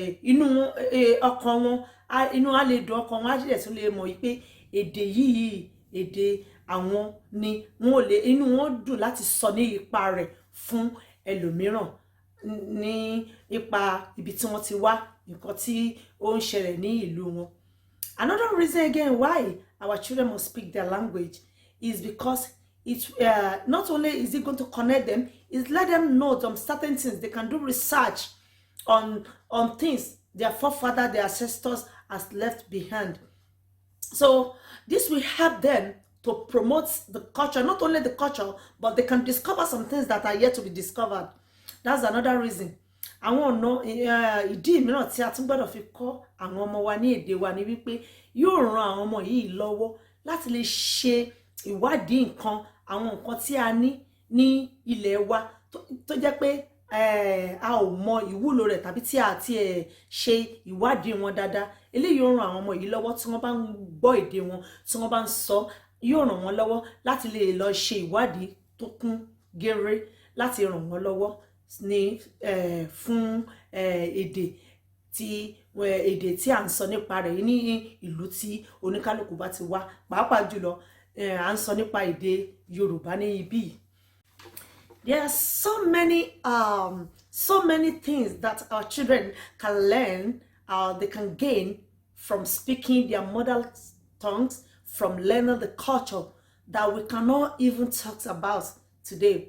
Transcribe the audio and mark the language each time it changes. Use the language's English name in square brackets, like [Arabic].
[Yoruba] inú ọkàn wọn, inú á lè dùn ọkàn wọn, á sì tún lè mọ̀ wípé èdè yìí èdè àwọn ni, wọn ò lè inú wọn dùn láti sọ ní ipa rẹ̀ fún ẹlòmíràn, ní ipa ibi tí wọ́n ti wá, nǹkan tí ó ń ṣẹlẹ̀ ní ìlú wọn. [English] Another reason again why our children must speak their language is because it not only is it going to connect them, it's let them know some certain things. They can do research on things their forefathers, their ancestors has left behind. So this will help them to promote the culture, not only the culture, but they can discover some things that are yet to be discovered. That's another reason. [Yoruba] Àwọn ọ̀nà ìdí mìíràn tí a tún gbọ́dọ̀ fi kọ́ àwọn ọmọ wa ní èdè wa ni wípé yóò ran àwọn ọmọ yìí lọ́wọ́ láti lè ṣe ìwádìí àwọn nǹkan tí a ní ilẹ̀ wa tó jẹ́ pé a ò mọ ìwúlò rẹ̀ tàbí tí a ti ṣe ìwádìí wọn dáadáa. Eléyìí yóò ran àwọn ọmọ yìí lọ́wọ́ tí wọ́n bá ń gbọ́ èdè wọn, tí wọ́n bá ń sọ, yóò ràn wọ́n lọ́wọ́ láti lè lọ ṣe ìwádìí tó kún géré, láti ràn wọ́n lọ́wọ́ ní fún èdè tí à ń sọ nípa rẹ̀ ní ìlú tí oníkálùkù bá ti wá, pàápàá jùlọ à ń sọ nípa èdè Yorùbá ní ibí. [English] There are so many things that our children can learn, they can gain from speaking their mother tongues, from learning the culture that we cannot even talk about today.